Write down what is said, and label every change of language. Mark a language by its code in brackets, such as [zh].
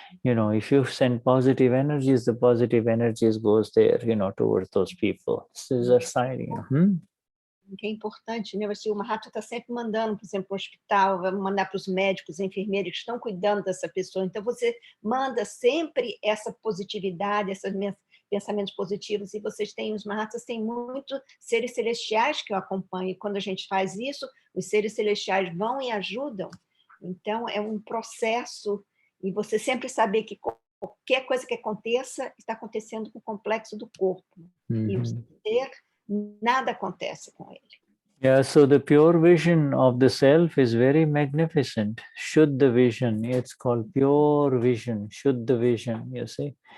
[en] If you send positive energies, the positive energies goes there, towards those people. This is a sign, [pt] Que é importante, né? O Mahatma está sempre mandando, por exemplo, para o hospital, vai mandar para os médicos, enfermeiros que estão cuidando dessa pessoa. Então, você manda sempre essa positividade, esses pensamentos positivos, e os Mahatmas têm muitos seres celestiais que o acompanham, e quando a gente faz isso, os seres celestiais vão e ajudam. Então, é um processo, e você sempre saber que qualquer coisa que aconteça, está acontecendo com o complexo do corpo. E o ser, nada acontece com ele. [en] Yeah, so the pure vision of the self is very magnificent. Shuddha vision, it's called pure vision, Shuddha vision, you see.